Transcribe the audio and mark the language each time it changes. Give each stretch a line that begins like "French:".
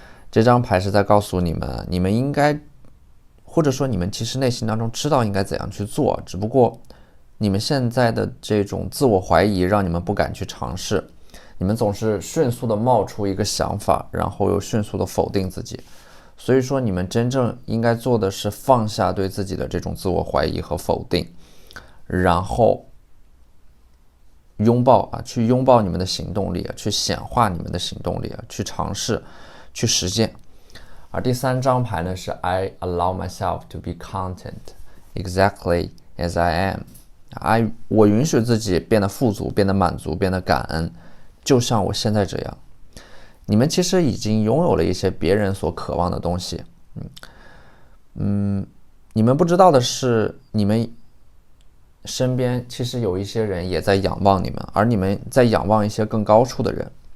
Chinese: 这张牌是在告诉你们应该，或者说你们其实内心当中知道应该怎样去做，只不过你们现在的这种自我怀疑让你们不敢去尝试，你们总是迅速的冒出一个想法，然后又迅速的否定自己。所以说你们真正应该做的是放下对自己的这种自我怀疑和否定，然后去拥抱你们的行动力去显化你们的行动力去尝试去实践。而第3张牌呢是
English: I allow myself to be content exactly as I am。
Chinese: 我允许自己变得富足，变得满足，变得感恩，就像我现在这样。你们其实已经拥有了一些别人所渴望的东西。你们不知道的是，你们身边其实有一些人也在仰望你们，而你们在仰望一些更高处的人。